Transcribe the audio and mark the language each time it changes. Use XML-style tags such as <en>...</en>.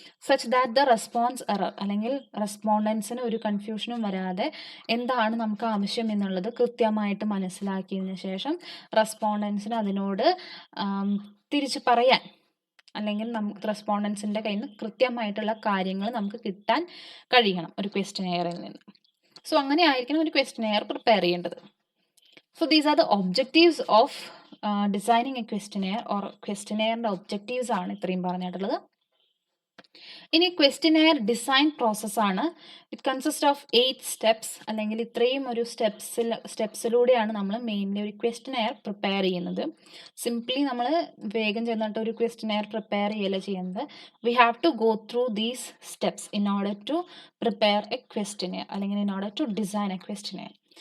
<en>such that the response error</en> <ml>അല്ലെങ്കിൽ റെസ്പോണ്ടൻസിന് ഒരു കൺഫ്യൂഷനും വരാതെ എന്താണ് നമുക്ക് ആവശ്യം എന്നുള്ളത് കൃത്യമായിട്ട് മനസ്സിലാക്കിയതിന് ശേഷം റെസ്പോണ്ടൻസിന് അതിനോട് തിരിച്ച് പറയാൻ അല്ലെങ്കിൽ നമുക്ക് റെസ്പോണ്ടൻസിൻ്റെ കയ്യിൽ നിന്ന് കൃത്യമായിട്ടുള്ള കാര്യങ്ങൾ നമുക്ക് കിട്ടാൻ കഴിയണം ഒരു ക്വസ്റ്റനെയറിൽ നിന്ന്. സോ അങ്ങനെ ആയിരിക്കണം ഒരു ക്വസ്റ്റനെയർ പ്രിപ്പയർ ചെയ്യേണ്ടത്.</ml> <en>So these are the objectives of designing a questionnaire or questionnaire objectives</en> <ml>ആണ് ഇത്രയും പറഞ്ഞിട്ടുള്ളത്. ഇനി ക്വസ്റ്റനെയർ ഡിസൈൻ പ്രോസസ്സാണ്.</ml> <en>it consist of 8 steps</en> <ml>അല്ലെങ്കിൽ ഇത്രയും ഒരു സ്റ്റെപ്സിലൂടെയാണ് നമ്മൾ മെയിൻലി ഒരു ക്വസ്റ്റനെയർ പ്രിപ്പയർ ചെയ്യുന്നത്. സിംപ്ലി നമ്മൾ വേഗം ചെന്നിട്ട് ഒരു ക്വസ്റ്റനെയർ പ്രിപ്പയർ ചെയ്യല്ല ചെയ്യുന്നത്.</ml> <en>we have to go through these steps in order to prepare a questionnaire</en> <ml>അല്ലെങ്കിൽ</ml> <en>In order to design a questionnaire.</en>